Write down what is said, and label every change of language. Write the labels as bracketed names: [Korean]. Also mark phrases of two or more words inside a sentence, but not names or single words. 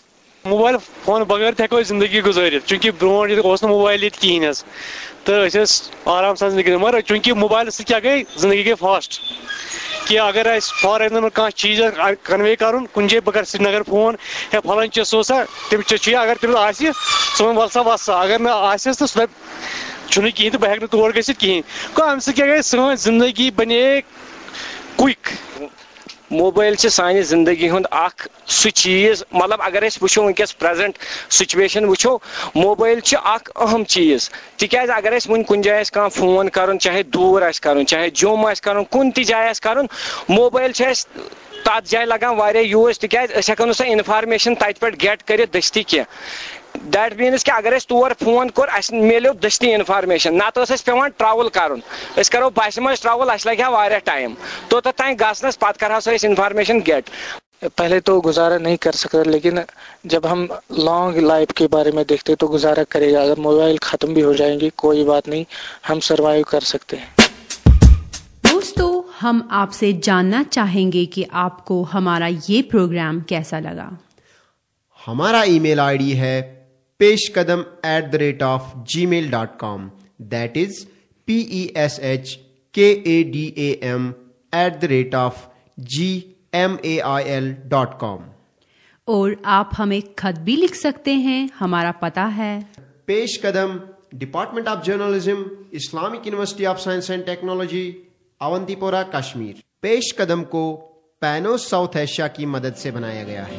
[Kashmiri] موبائل فون بغیر تہِ ہیٚکو أسۍ زندگی گُزٲرِتھ، چوٗنٛکہِ برونٛٹھ ییٚتہِ اوس نہٕ موبایل ییٚتہِ کِہیٖنۍ حظ، تہٕ أسۍ ٲسۍ آرام سان زندگی، مگر چوٗنٛکہِ موبایلہٕ سۭتۍ کیٛاہ گٔے، زندگی گٔے فاسٹ. کہ اگر اَسہِ [English] for example [Kashmiri] کانٛہہ چیٖز کنوے کرُن کُنہِ جایہِ، بہٕ کرٕ سرینگر فون ہے فلٲنۍ چیٖز سوزا، تٔمِس چھُ اگر تٔمِس آسہِ سُہ وَنہِ وَل سا وَس سا، اگر نہٕ آسٮ۪س تہٕ سُہ دَپہِ چھُنہٕ کِہیٖنۍ تہٕ بہٕ ہیٚکہٕ نہٕ تور گٔژھِتھ کِہیٖنۍ. گوٚو اَمہِ سۭتۍ کیٛاہ گٔے، سٲنۍ زندگی بنے کُیِک. موبائل سے سانہِ زندگی ہُنٛد اکھ سُہ چیٖز، مطلب اگر أسۍ وٕچھو وٕنکیٚس [English] present situation [Kashmiri] وٕچھو، موبائل چھُ اکھ اہم چیٖز. تِکیٛازِ اگر أسۍ وُنہِ کُنہِ جایہِ آسہِ کانٛہہ فون کرُن، چاہے دوٗر آسہِ کرُن، چاہے جوٚم آسہِ کرُن، کُنہِ تہِ جایہِ آسہِ کرُن، موبائل چھُ اَسہِ تتھ جایہِ لگان واریاہ یوٗز، تِکیٛازِ أسۍ ہیٚکو نہٕ سۄ انفارمیشن تتہِ پٮ۪ٹھ گیٹ کٔرِتھ دٔستی کینٛہہ. [English] that means [Kashmiri] کہِ اگر أسۍ تور فون کوٚر اَسہِ میلیو دٔستی انفارمیشن، نتہٕ ٲس اَسہِ پیوان ٹرٛاوٕل کرُن. أسۍ کرو بسہِ منٛز ٹرٛاوٕل، اَسہِ لگہِ ہا واریاہ ٹایم، توٚتتھ تانۍ گژھنس پتہٕ کرہو سۄ أسۍ [English] information get. [Urdu] پہلے تو گزارا نہیں کر سکتا، لیکن جب ہم [English] long life [Urdu] کے بارے میں دیکھتے تو گزارا کرے گا. اگر موبائل ختم بھی ہو جائیں گے کوئی بات نہیں، ہم سروائیو کر سکتے ہیں. دوستو، ہم آپ سے جاننا چاہیں گے کہ آپ کو ہمارا یہ پروگرام کیسا لگا. ہمارا [English] email ID [Urdu] ہے peshkadam@gmail.com. [English] That is peshkadam@gmail.com. [Urdu] اور آپ ہمیں خط بھی لکھ سکتے ہیں. ہمارا پتہ ہے پیش قدم، ڈپارٹمنٹ آف جرنلزم، اسلامک یونیورسٹی آف سائنس اینڈ ٹیکنالوجی، اونتی پورہ، کشمیر. پیش قدم کو پینوس ساؤتھ ایشیا کی مدد سے بنایا گیا ہے.